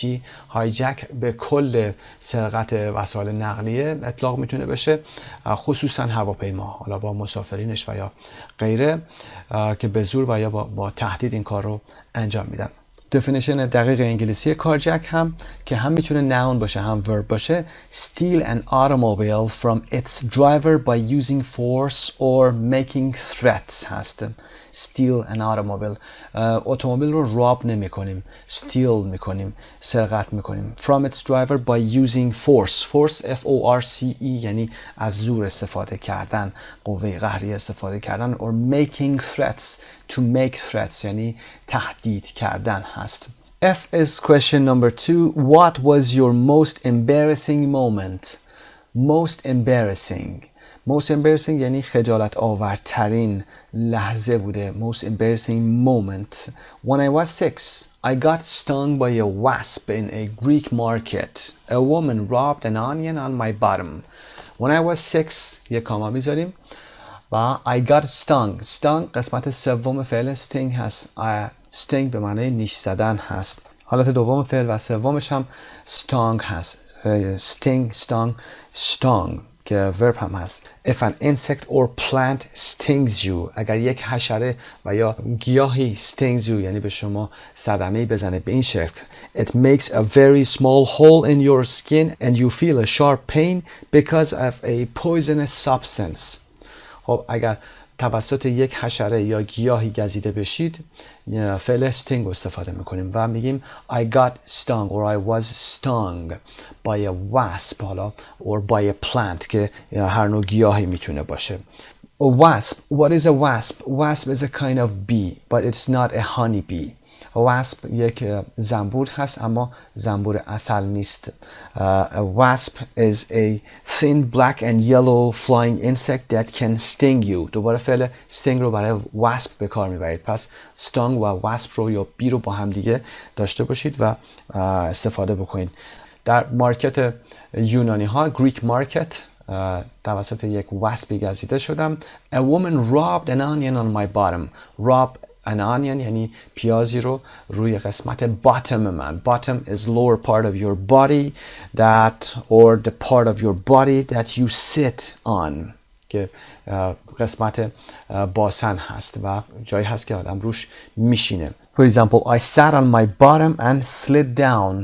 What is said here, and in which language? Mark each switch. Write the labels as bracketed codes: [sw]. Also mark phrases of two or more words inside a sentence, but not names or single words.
[fa] هایجک به کل سرقت وسایل نقلیه اطلاق میتونه بشه، خصوصا هواپیما، حالا با مسافرینش و یا غیره که به زور و یا با تهدید این کار رو انجام میدن. definition دقیق انگلیسی کارجک هم که هم میتونه noun باشه هم verb باشه. [en] steal an automobile from its driver by using force or making threats هست. steal an automobile، [fa] اتومبیل رو راب نمی کنیم، steal میکنیم، سرقت میکنیم. [en] from its driver by using force. force FORCE [fa] یعنی از زور استفاده کردن، قوه قهری استفاده کردن. [en] or making threats، to make threats [fa] یعنی تهدید کردن هست. [en] F is question number 2. What was your most embarrassing moment? most embarrassing [fa] یعنی خجالت آورترین لحظه بوده. [en] most embarrassing moment. When I was 6, I got stung by a wasp in a Greek market. A woman rubbed an onion on my bottom. When I was 6 [fa] یک کاما میذاریم و [en] I got stung. [fa] stung قسمت سوم فعل sting هست. sting به معنی نیش زدن هست. حالت دوم فعل و سومش هم stung هست. [en] sting، stung [fa] که verb هم هست. [en] If an insect or plant stings you، [fa] اگر یک حشره و یا گیاهی [en] stings you [fa] یعنی به شما صدمه‌ای بزنه به این شکل. [en] It makes a very small hole in your skin and you feel a sharp pain because of a poisonous substance. [fa] خب اگر توسط یک حشره یا گیاهی گزیده بشید فعل sting رو استفاده میکنیم و میگیم [en] I got stung or I was stung by a wasp [fa] حالا [en] or by a plant [fa] که هر نوع گیاهی میتونه باشه. [en] A wasp. What is a wasp? Wasp is a kind of bee but it's not a honey bee. A wasp [fa] یک زنبور هست اما زنبور عسل نیست. [en] A wasp is a thin black and yellow flying insect that can sting you. [fa] دوباره فعل sting رو برای wasp به کار میبرید. پس stung و wasp رو یا bee رو با هم دیگه داشته باشید و استفاده بکنید. در مارکت یونانی ها [en] Greek market [fa] توسط یک واسپی گزیده شدم. [en] A woman rubbed an onion on my bottom. rub an onion [fa] یعنی پیازی رو روی قسمت bottom من. [en] bottom is lower part of your body that or the part of your body that you sit on [fa] که قسمت باسن هست و جایی هست که آدم روش میشینه. [en] For example, I sat on my bottom and slid down.